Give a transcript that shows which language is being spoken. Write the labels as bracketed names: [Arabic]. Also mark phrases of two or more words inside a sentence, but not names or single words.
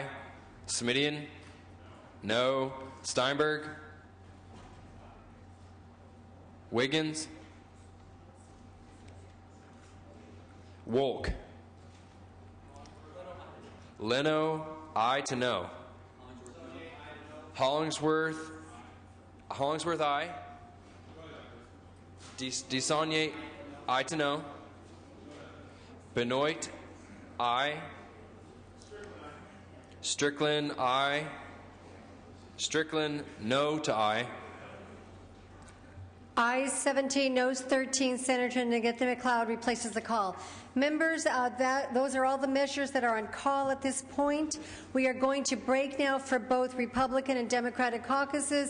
[English] Smidian, no. Steinberg, Wiggins, Wolk, Leno, aye to no. Hollingsworth, aye. DeSaulnier, aye to no. Benoit, aye. Strickland, aye. Strickland, no to aye. Ayes 17, noes 13. Senator Negrete McLeod replaces the call. Members, those are all the measures that are on call at this point. We are going to break now for both Republican and Democratic caucuses.